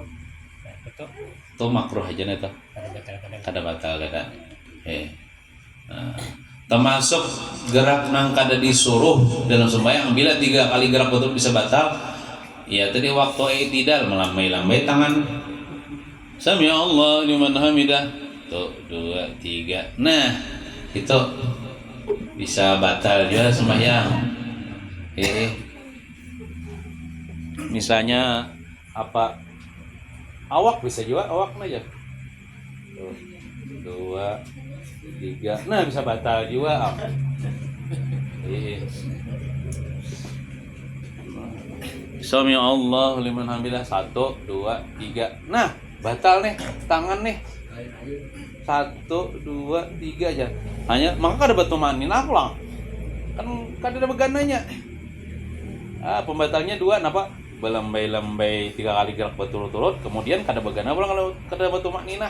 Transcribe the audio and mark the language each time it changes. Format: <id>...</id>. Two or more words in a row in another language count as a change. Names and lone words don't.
<bjn>Betul. Itu makruh aja nih tuh. Kada batal. Kada. Termasuk gerak nang kada disuruh dalam sembahyang. Bila 3 kali gerak betul bisa batal. Ya tadi waktu i'tidal melambai-lambai tangan.</bjn> <ar>سمع الله لمن حمده. Tuh 2 3.</ar> <bjn>Nah, itu bisa batal juga sembahyang. Misalnya apa? Awak bisa juga awak aja. Tuh 2 3. Nah, bisa batal juga.</bjn> <ar>سمع الله لمن حمده 1 2 3.</ar> <bjn>Nah, batal nih tangan nih. 1 2 3 aja. Hanya maka kada batumaninah pulang. Kan kada ada begananya. Pembatalnya 2 napa? Belambai-lambai 3 kali gerak berturut-turut, kemudian kada begana pulang kalau kada batumaninah.</bjn>